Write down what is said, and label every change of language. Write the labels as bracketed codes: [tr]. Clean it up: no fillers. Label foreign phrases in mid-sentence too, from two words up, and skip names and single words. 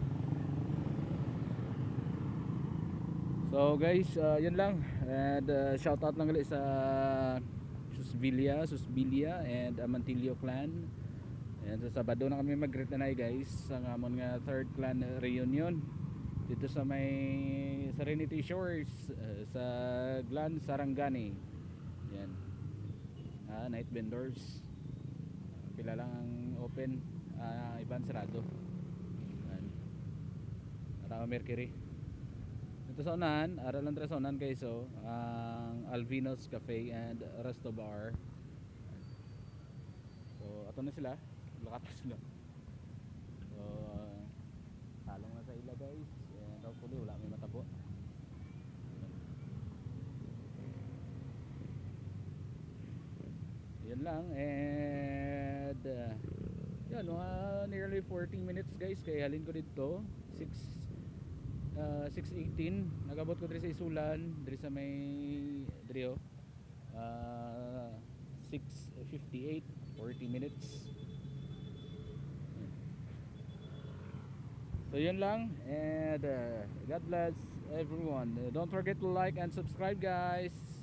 [tl] So guys, yun lang. And [en] shout out [tl] lang ulit sa Susbilia and Amantillo clan. [hil] And sa Sabado na kami mag-retanay guys sa amon nga [en] 3rd clan reunion [hil] dito sa may Serenity Shores sa Glan Sarangani. [en] Yan. Night vendors. [hil] Pila lang ang open, iban sarado. Tama Mercury. Ito sa unahan, aralan sa unahan guys, so ang Alvino's Cafe and Resto Bar. So ato na sila, lakat na sila. So talong na sa ila guys, and hopefully wala may matabo. Yan lang, and yan, [en] nearly 40 minutes guys [hil] kay halin ko dito 6:18 nagabot ko diri sa Isulan diri sa may drio 6:58 [en] 40 minutes. [tl] So yun lang, [en] and God bless everyone. Don't forget to like and subscribe guys.